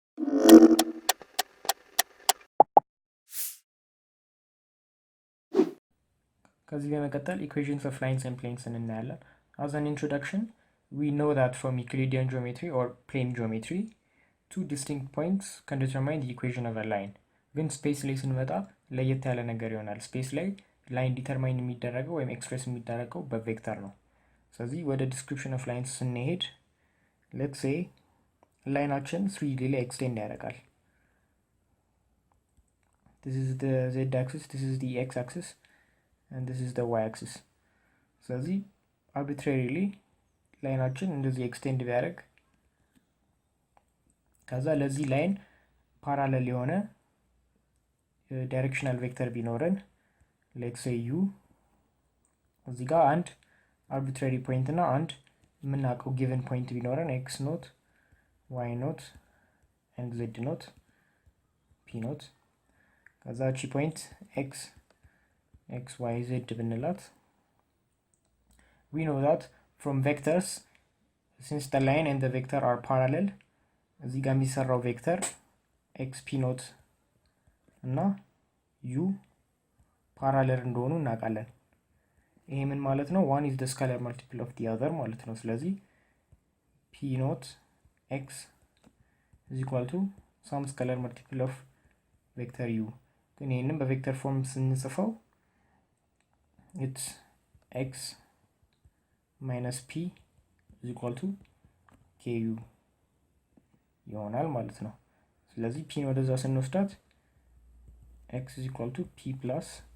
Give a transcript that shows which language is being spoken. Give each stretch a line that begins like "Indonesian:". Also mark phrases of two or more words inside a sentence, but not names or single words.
Amharic: ከዚህ በመቀጠል
English: equations of lines and planes እናያለን። as an introduction we know that from Euclidean geometry or plane geometry two distinct points can determine the equation of a line.
Amharic: ግን ስፔስ ላይ ስንመጣ ለየት ያለ ነገር ይሆናል። ስፔስ ላይ
English: line determine
Amharic: የሚደረገው ወይም ኤክስፕሬስ የሚደረገው በቬክተር ነው። ስለዚህ ወደ
English: description of lines
Amharic: ስንሄድ
English: let's say
Amharic: ላይናችን 3D ላይ ኤክስቴንድ ያደርጋል።
English: this is the z axis, this is the x axis and this is the y axis.
Amharic: ስለዚህ arbitrarily ላይናችን እንደዚህ ኤክስቴንድ ቢያደርግ ከዛ ለዚህ
English: line parallel
Amharic: የሆነ
English: directional vector ቢኖረን let's say u
Amharic: እዚህ ጋር አንድ
English: arbitrary point
Amharic: እና አንድ የምናውቀው
English: given point ቢኖረን x naught y naught and z naught p naught ከዛ the point x y z ብንላት we know that from vectors since the line and the vector are parallel
Amharic: እዚህ ጋር የሚሰራው
English: vector x p naught እና u parallel
Amharic: እንደሆኑ እናውቃለን። ይሄ ምን ማለት ነው?
English: one is the scalar multiple of the other
Amharic: ማለት ነው። ስለዚህ
English: p naught x is equal to some scalar multiple of vector u።
Amharic: ግን ይህንም
English: በቬክተር ፎርም ስንጽፈው it's x minus p is equal to k u
Amharic: ይሆናል ማለት ነው። ስለዚህ ፒን ወደዛ ስንወስዳት
English: x is equal to p plus